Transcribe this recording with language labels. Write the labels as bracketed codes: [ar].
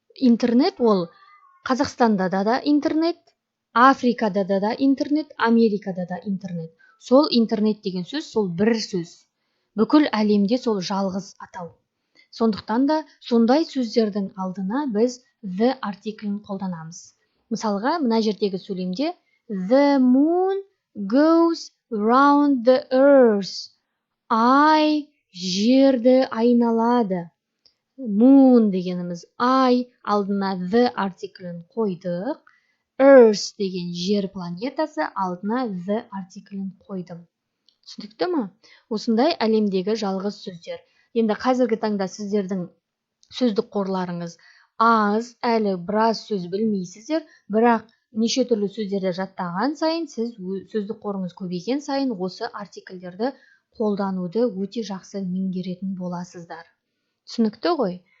[kk] Интернет ол Қазақстанда да интернет, Африкада да интернет, Америкада да интернет. Сол интернет деген сөз, сол бір сөз. Бүкіл әлемде сол жалғыз атау. Сондықтан да сондай сөздердің алдына біз the артиклін қолданамыз. Мысалға, мына жердегі сөйлемде [en] the moon goes round the earth. [kk] Ай жерді айналады. Moon дегеніміз ай, алдына the артиклін қойдық. Earth деген жер планетасы, алдына the артиклін қойдым. Түсінікті ме? Осындай әлемдегі жалғыз сөздер. Енді қазіргі таңда сіздердің сөздік қорларыңыз аз, әлі біраз сөз білмейсіздер, бірақ неше түрлі сөздерді жаттаған сайын, сіз сөздік қорыңыз көбейген сайын осы артикльдерді қолдануды өте жақсы меңгеретін боласыздар. Түсінікті ғой?